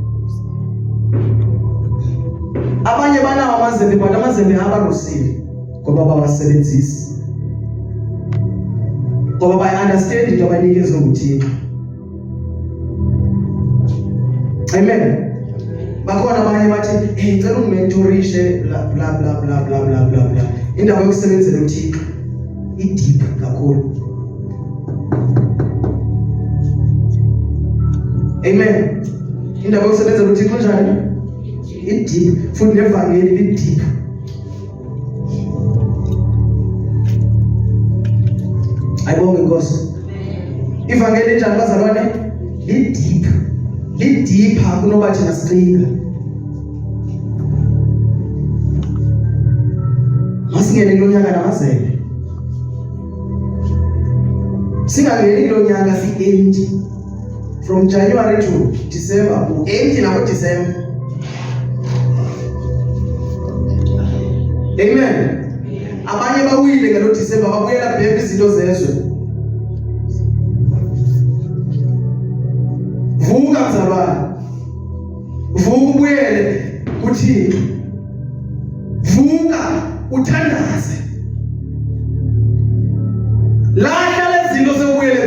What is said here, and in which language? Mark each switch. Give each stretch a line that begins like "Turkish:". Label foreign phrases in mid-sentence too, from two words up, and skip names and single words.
Zulu: abanye banawo amazembe but amazembe abarusile ngoba bawasebenzisi ngoba bayi-understand into abanikezwe nguThixo amen bakhona abanye bathi ngicela ungimentorishe bla bla bla bla bla bla bla bla indawo yokusebenzela uThixo ideep kakhulu amen indawo yokusebenzela uThixo njani ideep futhi nevangeli lideep ayibonge inkosi ivangeli njani bazalwane lideep kunoba thina sicinga masingene kulo nyaka namazembe singangeni kulo nyaka si-empty
English: from January to December
Zulu: empty nako December amen abanye bawile ngalo December babuyela back izinto zezwe vuka mzalwane vuka ubuyele kuThixo vuka uthandaze lahla lezinto